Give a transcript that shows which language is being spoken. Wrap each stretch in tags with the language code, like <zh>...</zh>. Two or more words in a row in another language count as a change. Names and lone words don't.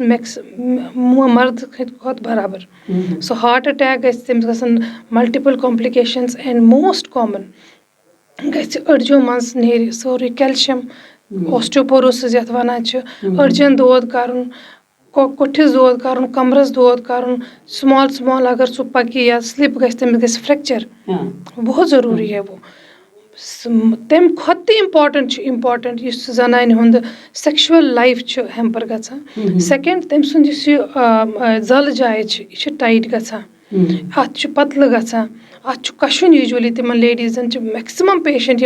<ks>مَردٕ کھۄتہٕ برابر سُہ ہاٹ اَٹیک گژھِ تٔمِس گژھن</ks> <en>multiple complications and most common</en> <ks>گژھِ أڈجو منٛز نیرِ سورُے کیلشَم اوسٹیوپوروسِز یَتھ وَنان چھِ أڈجَن دود کَرُن کوٚٹھِس دود کَرُن کَمرَس دود کَرُن سُمال اگر سُہ پَکہِ یا سِلِپ گژھِ تٔمِس گژھِ فرٛٮ۪کچَر</ks> <ur>بہت ضروٗری ہے وہ</ur> <ks>تَمہِ کھۄتہٕ تہِ اِمپاٹَنٛٹ یُس زَنانہِ ہُنٛد</ks> <en>sexual life</en> <ks>چھُ ہٮ۪مپَر گژھان سٮ۪کٮ۪نٛڈ تٔمۍ سُنٛد یُس یہِ زَلہٕ جاے چھِ یہِ چھِ ٹایِٹ گژھان اَتھ چھُ پَتلہٕ گژھان اَتھ چھُ کَشُن یوٗجؤلی تِمَن لیڈیٖزَن چھِ</ks> <en>maximum patient</en>